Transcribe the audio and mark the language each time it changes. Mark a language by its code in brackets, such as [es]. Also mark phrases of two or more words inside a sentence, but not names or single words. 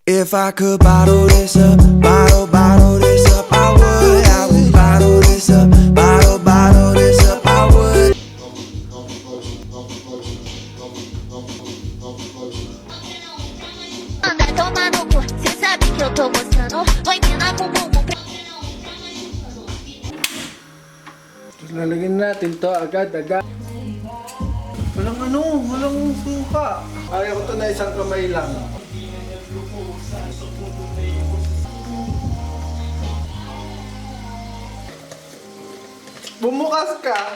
[en] If I could bottle this up, bottle this up, I would bottle this up, bottle this up, I would. [pt] Anda toma no cu, cê sabe que eu tô gostando. Oi, mina com bumbum. [tl] Lalagyan natin to agad-agad. Walang suka. Ayaw ko to na isang kamay lang. Bumukas ka!